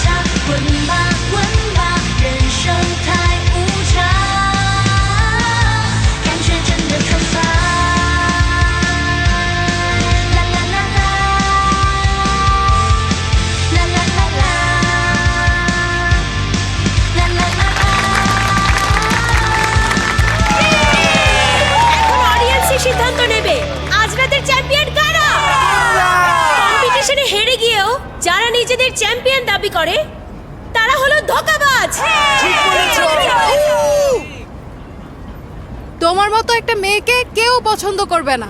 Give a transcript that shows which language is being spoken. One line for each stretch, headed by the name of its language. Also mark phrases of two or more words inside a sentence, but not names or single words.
Chinese: 滚吧滚吧，人生太无常，感觉真的可怕。啦啦啦啦，啦啦啦啦，啦啦啦啦。
Bangla: এখন অডিয়েন্সই সিদ্ধান্ত নেবে আজ রাতের চ্যাম্পিয়ন কারা। কম্পিটিশনে হেরে গিয়েও যারা নিজেদের চ্যাম্পিয়ন দাবি করে তারা হলো ধোঁকাবাজ। তোমার মতো একটা মেয়েকে কেউ পছন্দ করবে না।